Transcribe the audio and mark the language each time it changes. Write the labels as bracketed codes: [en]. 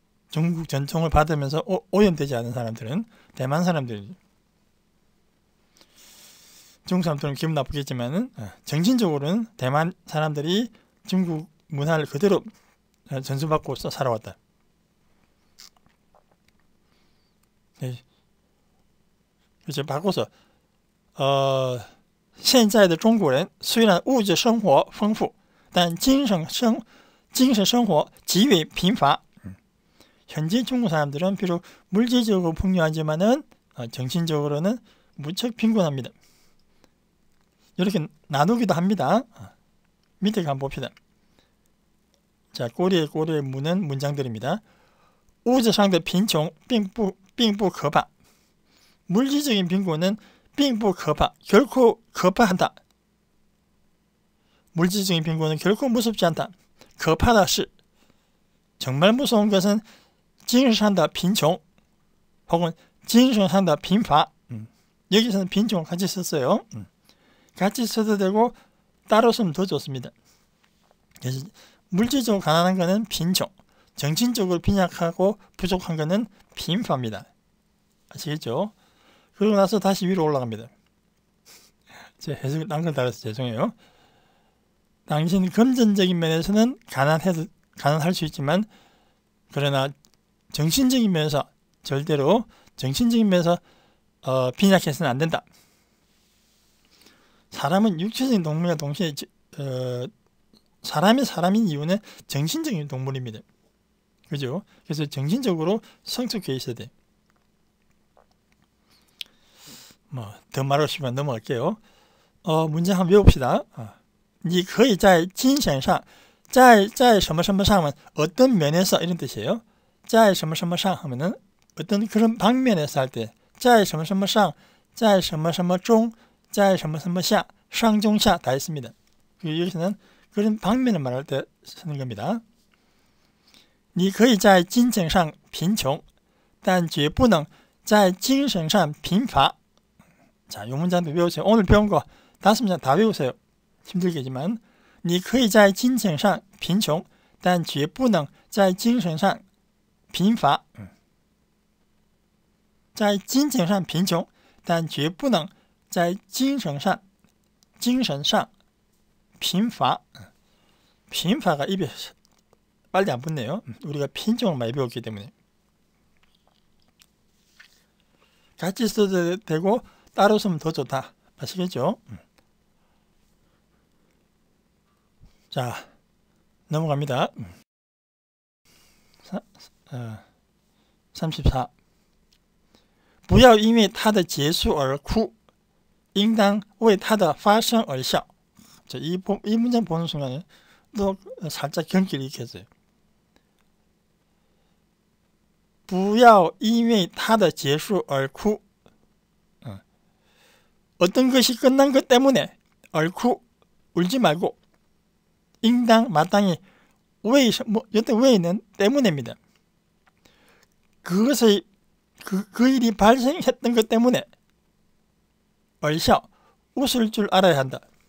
[ko] 중국 전통을 받으면서 오염되지 않은 사람들은 대만 사람들이죠. 중국 사람들은 기분 나쁘겠지만은 정신적으로는 대만 사람들이 중국 문화를 그대로 전수받고 살아왔다. 그래서 바꿔서 [zh] 现在的中国人虽然物质生活丰富但精神生活极为贫乏 [ko] 현재 중국 사람들은 비록 물질적으로 풍요하지만은 정신적으로는 무척 빈곤합니다. 이렇게 나누기도 합니다. 밑에 한번 봅시다. 자, 꼬리에 무는 문장들입니다. [zh] 物质上的贫穷并不可怕 [ko] 물질적인 빈곤은 [zh] 并不可怕 [ko] 결코 거파한다. 물질적인 빈곤은 결코 무섭지 않다. [zh] 可怕的是 [ko] 정말 무서운 것은 [zh] 精神上的贫穷 혹은 精神上的贫乏 [ko] 여기서는 빈총 같이 썼어요. 같이 써도 되고 따로 쓰면 더 좋습니다. 그래서 물질적으로 가난한 것은 빈총, 정신적으로 빈약하고 부족한 것은 빈파입니다. 아시겠죠? 그러고 나서 다시 위로 올라갑니다. 제 해석을 딴 걸 따라서 죄송해요. 당신 금전적인 면에서는 가난할 수 있지만 그러나 정신적인 면에서 절대로 정신적인 면에서 빈약해서는 안 된다. 사람은 육체적인 동물과 동시에 사람인 이유는 정신적인 동물입니다. 그죠? 그래서 정신적으로 성숙해 있어야 돼. 더 말하고 싶으면 넘어갈게요. 문제 한번 외웁시다. [zh] 你可以在精神上在什么什么上 [ko] 은 어떤 면에서 이런 뜻이에요. [zh] 在什么什么上 [ko] 하면은 어떤 그런 방면에서 할 때 [zh] 在什么什么上在什么什么中在什么什么下上中下 [ko] 다 있습니다. 여기서는 그런 방면을 말할 때 쓰는 겁니다. [zh] 你可以在金钱上贫穷但绝不能在精神上贫乏. [ko] 자, 이 문장도 외우세요. 오늘 배운 거 5문장 다 외우세요. 힘들겠지만 [zh] 你可以在金钱上贫穷但绝不能在精神上贫乏. 在金钱上贫穷但绝不能在精神上贫乏. [ko] 빈파가 입에 빨리 안 붙네요. 우리가 빈종을 많이 배웠기 때문에. 같이 써도 되고 따로 쓰면 더 좋다. 아시겠죠? 자, 넘어갑니다. 34. [zh] 不要因为它的结束而哭，应当为它的发生而笑. [ko] 자, 이 문장 보는 순간에 또 살짝 경기를 일으켰어요. [zh] 不要因为它的结束而哭. [ko] 어떤 것이 끝난 것 때문에 얼쿠 울지 말고 인당 마땅히 여태 왜는 때문에입니다. 그것의 그 일이 발생했던 것 때문에 얼샤 웃을 줄 알아야 한다.